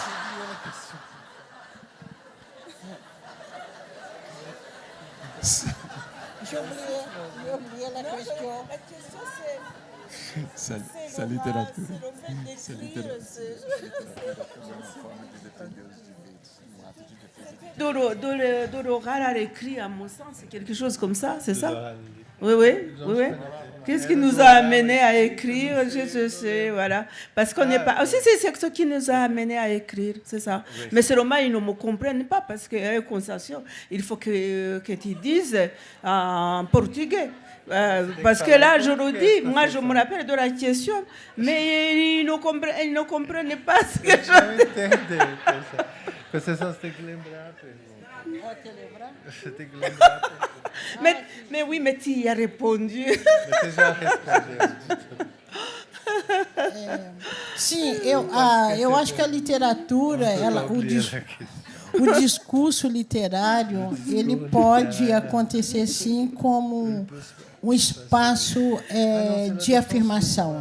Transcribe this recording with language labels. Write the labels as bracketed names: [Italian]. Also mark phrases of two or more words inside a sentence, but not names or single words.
[French] J'ai oublié la question. [Portuguese] Essa literatura. [French] Doro Harare écrit, à mon sens, c'est quelque chose comme ça, c'est ça? Oui. Qu'est-ce qui nous a amené à écrire? Je sais, voilà. Parce qu'on n'est pas... Aussi, c'est ce qui nous a amené à écrire, c'est ça. Oui. Mais seulement, ils ne me comprennent pas, parce que concession, il faut que tu dises en portugais. Parce que là, je le dis, moi, je me rappelle de la question, mais ils ne comprennent pas ce que je dis. [Portuguese] Você só tem que lembrar, Você tem que lembrar. [French] Mais oui, mais tu y as répondu. [Portuguese] Você já respondeu. Sim, eu acho que a literatura, o discurso literário, ele pode acontecer, sim, como um espaço de afirmação.